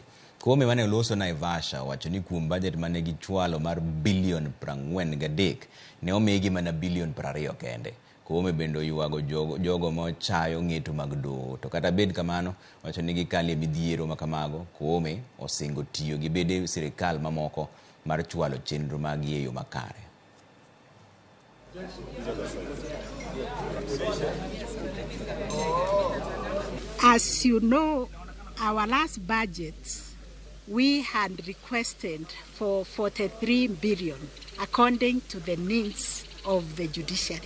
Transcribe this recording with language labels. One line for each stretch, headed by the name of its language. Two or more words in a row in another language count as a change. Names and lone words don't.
Luo (Kenya and Tanzania): Koome mane loso Naivasha wacho ni kuom budget mane gichwalo mar bilion 43 ne omigi mana bilion 20 kende. Koome bendo oywago jogo mochayo ng'eto mag doho, to kata bed kamano wacho ni gikali midhiero makamago. Koome osingo tiyo gi bede sirikal mamoko mar chwalo chenro mag yeyo makare.
English: As you know, our last budget, we had requested for 43 billion, according to the needs of the judiciary.